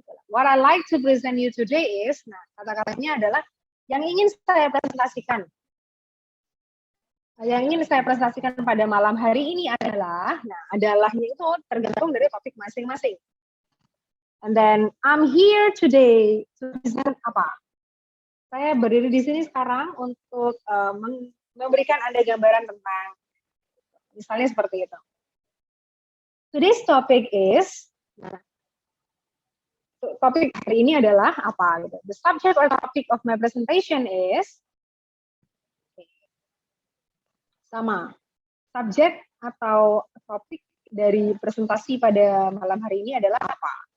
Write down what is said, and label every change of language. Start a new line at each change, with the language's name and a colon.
English: What I like to present you today is,
Indonesian: nah, kata-katanya adalah yang ingin saya presentasikan. Yang ingin saya presentasikan pada malam hari ini adalah, nah adalahnya itu tergantung dari topik masing-masing.
English: And then I'm here today to present
Indonesian: apa? Saya berdiri di sini sekarang untuk memberikan Anda gambaran tentang, misalnya seperti itu.
English: Today's topic is,
Indonesian: topik hari ini adalah apa? Gitu.
English: The subject or topic of my presentation is,
Indonesian: sama, subjek atau topik dari presentasi pada malam hari ini adalah apa?